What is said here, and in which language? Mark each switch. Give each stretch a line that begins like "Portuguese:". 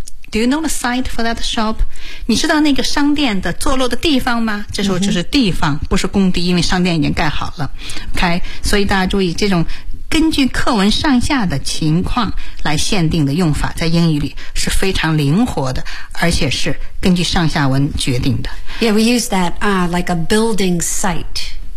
English: Do you know the site for that shop?
Chinese: 你知道那个商店的坐落的地方吗？这时候就是地方、mm-hmm. 不是工地，因为商店已经盖好了。 OK, 所以大家注意这种根据课文上下的情况来限定的用法在英语里是非常灵活的，而且是根据上下文决定的。
English: Yeah, we use that like a building site